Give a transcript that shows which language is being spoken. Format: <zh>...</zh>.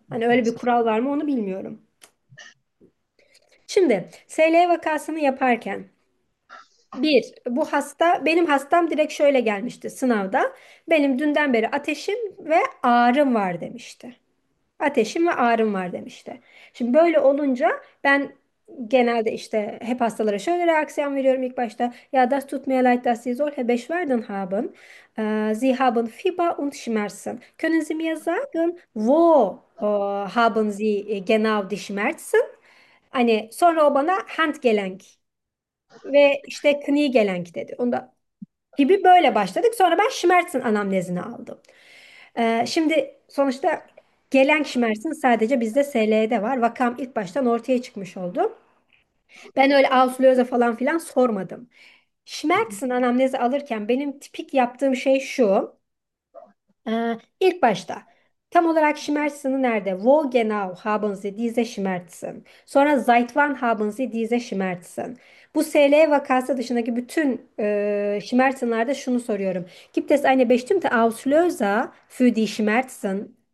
<tr>Hani öyle bir kural var mı onu bilmiyorum. Şimdi SL vakasını yaparken bir, bu hasta, benim hastam direkt şöyle gelmişti sınavda. Benim dünden beri ateşim ve ağrım var demişti. Ateşim ve ağrım var demişti. Şimdi böyle olunca ben genelde işte hep hastalara şöyle reaksiyon veriyorum ilk başta.</tr> <de>Ja, das tut mir leid, dass Sie solche Beschwerden haben. Sie haben Fieber und Schmerzen. Können Sie mir sagen, wo haben Sie genau die Schmerzen?</de> <tr>Hani sonra o bana Handgelenk ve işte Kniegelenk dedi. Onda gibi böyle başladık. Sonra ben Schmerzen anamnezini aldım. Şimdi sonuçta gelen Schmerzen sadece bizde SL'de var. Vakam ilk baştan ortaya çıkmış oldu. Ben öyle Ausflöze falan filan sormadım. Schmerzen anamnezi alırken benim tipik yaptığım şey şu. İlk başta tam olarak Schmerzen'ı nerede?</tr> <de>Wo genau haben Sie diese Schmerzen?</de> <tr>Sonra</tr> <de>seit wann haben Sie diese Schmerzen?</de> <tr>Bu SL vakası dışındaki bütün Schmerzen'larda şunu soruyorum.</tr> <de>Gibt es eine bestimmte Auslöser für die Schmerzen?</de>